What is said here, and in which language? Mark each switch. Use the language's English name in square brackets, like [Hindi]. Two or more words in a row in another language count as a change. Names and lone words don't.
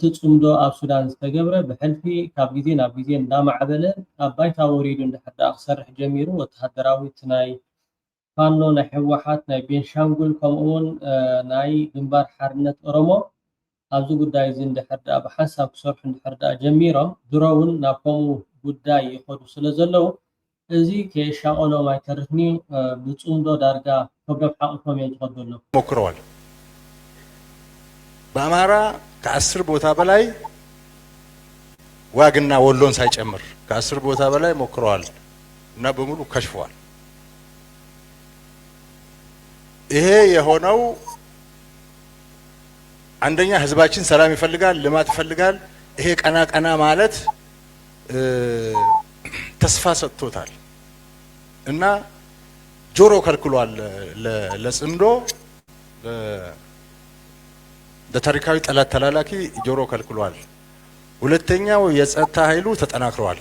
[Tigrinya] ፅምዶ ኣብ ሱዳን ዝተገብረ ብሕልፊ ካብ ግዜ ናብ ግዜ እንዳማዕበለ ኣብ ባይታ ወሪዱ እንድሕር ክሰርሕ ጀሚሩ ወተሃደራዊት ናይ ፋኖ ናይ ሕወሓት ናይ ቤንሻንጉል ከምኡውን ናይ ግንባር ሓርነት ኦሮሞ ኣብዚ ጉዳይ እዚ እንድሕር ብሓንሳብ ክሰርሑ እንድሕር ጀሚሮም ድሮ እውን ናብ ከምኡ ጉዳይ ይኸዱ ስለ ዘለው እዚ ከሻኦሎም ኣይተርፍኒ ብፅምዶ ዳርጋ ከብዶም ሓቂፎም እዮም ዝኸዱ ኣለዉ [Amharic] ሞክረዋል። በአማራ ከ10 ቦታ በላይ ዋግና ወሎን ሳይጨምር ከ10 ቦታ በላይ ሞክረዋል እና በሙሉ ከሽፈዋል። ይሄ የሆነው አንደኛ ህዝባችን ሰላም ይፈልጋል፣ ልማት ይፈልጋል። ይሄ ቀና ማለት ተስፋ ሰጥቶታል እና ጆሮ ከልክሏል። ለጽምዶ ለታሪካዊ ጠላት ተላላኪ ጆሮ ከልክሏል። ሁለተኛው የጸጥታ ኃይሉ ተጠናክሯል።